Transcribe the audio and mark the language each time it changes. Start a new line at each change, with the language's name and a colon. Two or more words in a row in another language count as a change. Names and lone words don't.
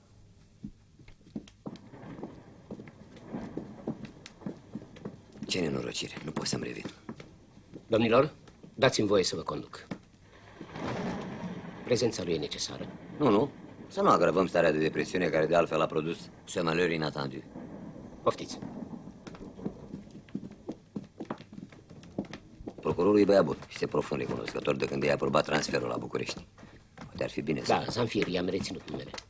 Romanian: Ce nenorocire, nu pot să-mi revin. Domnilor, dați-mi voie să vă conduc. Prezența lui e necesară. Nu. Să nu agravăm starea de depresiune care de altfel a produs
French: ce malheur inattendu.
Romanian: Poftiți. Procurorul e băiat bun și se profund recunoscător de când i-a aprobat transferul la București. Poate ar fi bine să... Da, Zanfir, i-am reținut numele.